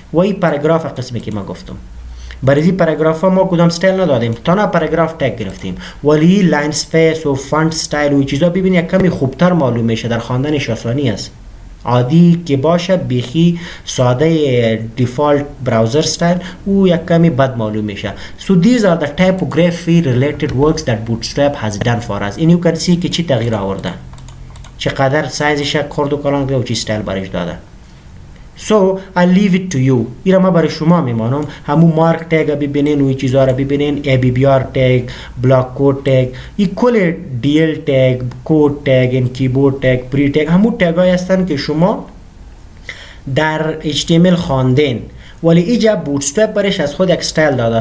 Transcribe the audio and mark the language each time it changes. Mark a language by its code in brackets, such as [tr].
[fa] و این پاراگراف قسمی که ما گفتم، برای این پاراگراف ما کدام استایل ندادیم، تانا پاراگراف تگ گرفتیم، ولی لاین اسپیس و فونت استایل و چیزا ببین یک کمی خوبتر معلوم میشه، در خواندنش آسانی است. عادی که باشه بیخی ساده دیفالت براوزر استایل او یک کمی بد معلوم میشه. [en] So these are the typography related works that Bootstrap has done for us. and you can see [fa] که چی تغییر آورده، چقدر سایزش خرد و کلان و چی استایل برش داده. [en] So I'll leave it to you. [fa] ایرا ما برای شما میمانم همون مارک تگ ببینین و این چیزها را ببینین، ABBR تگ، بلاک کود تگ، این کل DL تگ، کود تگ، این کیبورد تگ، پری تگ، همون تگایی هستن که شما در HTML خواندین ولی اینجا بوتسترپ برش از خود یک استایل داده.